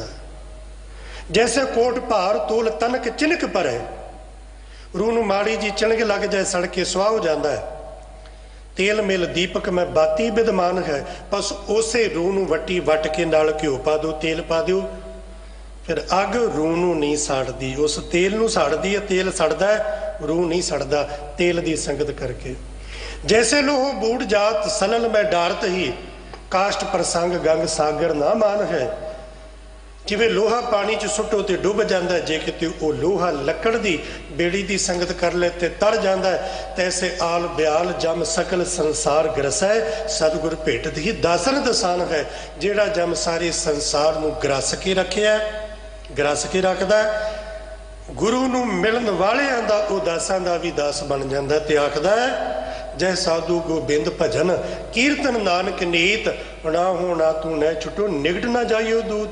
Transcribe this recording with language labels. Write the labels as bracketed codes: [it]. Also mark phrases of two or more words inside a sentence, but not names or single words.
[pa] ਜੈਸੇ ਕੋਟ ਭਾਰ ਤੋਲ ਤਨਕ ਚਿਨਕ ਪਰੇ, रूह ਨੂੰ ਮਾੜੀ ਜੀ ਚਿਣਗ ਲੱਗ ਜਾਏ, ਸੜ ਕੇ ਸੁਆਹ ਹੋ ਜਾਂਦਾ ਹੈ। ਤੇਲ ਮਿਲ ਦੀਪਕ ਮੈਂ ਬਾਤੀ ਵਿਦਮਾਨ ਹੈ, ਬਸ ਉਸੇ रूह ਨੂੰ ਵੱਟੀ ਵੱਟ ਕੇ ਨਾਲ ਘਿਓ ਪਾ ਦਿਓ, ਤੇਲ ਪਾ ਦਿਓ, ਫਿਰ ਅੱਗ रूह ਨੂੰ ਨਹੀਂ ਸਾੜਦੀ, ਉਸ ਤੇਲ ਨੂੰ ਸਾੜਦੀ ਹੈ। ਤੇਲ ਸੜਦਾ ਹੈ, ਰੂਹ ਨਹੀਂ ਸੜਦਾ, ਤੇਲ ਦੀ ਸੰਗਤ ਕਰਕੇ। [bra] जैसे लोह बूढ़ जात सनल में डारत ही, काष्ट प्रसंग गंग सागर ना मान है। [pa] ਜਿਵੇਂ ਲੋਹਾ ਪਾਣੀ ਚ ਸੁੱਟੋ ਤੇ ਡੁੱਬ ਜਾਤਾ ਹੈ, ਜੇ ਕਿਤੇ ਵੋ ਲੋਹਾ ਲੱਕੜ ਦੀ ਬੇੜੀ ਦੀ ਸੰਗਤ ਕਰ ਲੇ ਤੇ ਤਰ ਜਾਤਾ ਹੈ। [bra] तैसे आल ब्याल जम सकल संसार ग्रसै, सतगुर भेटत ही दासन दसान है। [pa] ਜੇੜਾ ਜਮ ਸਾਰੇ ਸੰਸਾਰ ਨੂੰ ਗ੍ਰਸ ਕੇ ਰੱਖਿਆ, ਗ੍ਰਸ ਕੇ ਰੱਖਦਾ, ਗੁਰੂ ਨੂੰ ਮਿਲਣ ਵਾਲਿਆਂ ਦਾ ਵੋ ਦਾਸਾਂ ਦਾ ਭੀ ਦਾਸ ਬਣ ਜਾਂਦਾ ਤੇ ਆਖਦਾ ਹੈ, ਜੈ ਸਾਧੂ ਗੋਬਿੰਦ ਭਜਨ ਕੀਰਤਨ ਨਾਨਕ ਨੀਤ, ਨਾ ਹੋ ਨਾ ਤੂ ਨ ਛੁਟੋ ਨਿਗਟ ਨਾ ਜਾਇਓ ਦੂਤ।